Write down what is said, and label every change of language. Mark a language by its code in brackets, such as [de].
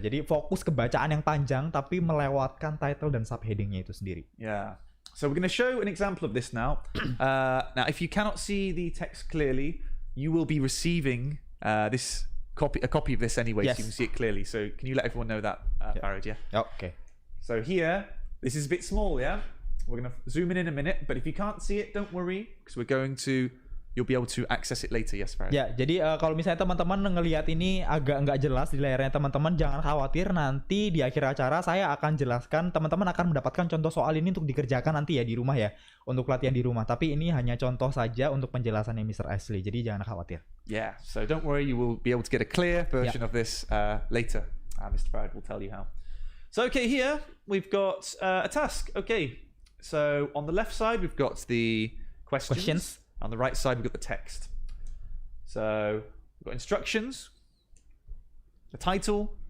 [id] Jadi fokus ke bacaan yang panjang tapi melewatkan title dan subheadingnya itu sendiri. Yeah. [en] So we're going to show an example of this now. Now, if you cannot see the text clearly, you will be receiving a copy of this anyway, Yes. so you can see it clearly. So can you let everyone know that, Farid? Yeah. Oke. So here, this is a bit small, yeah? We're going to zoom in a minute, but if you can't see it, don't worry, because you'll be able to access it later. Yes, Farid? [id] Ya, jadi kalau misalnya teman-teman ngelihat ini agak nggak jelas di layarnya teman-teman, jangan khawatir, nanti di akhir acara saya akan jelaskan, teman-teman akan mendapatkan contoh soal ini untuk dikerjakan nanti ya di rumah ya, untuk latihan di rumah. Tapi ini hanya contoh saja untuk penjelasannya Mr. Ashley, jadi jangan khawatir. [en] Yeah, so don't worry, you will be able to get a clear version of this later. Mr. Farid will tell you how. So, okay, here we've got a task. Okay, so on the left side, we've got the questions. On the right side, we've got the text. So we've got instructions, the title,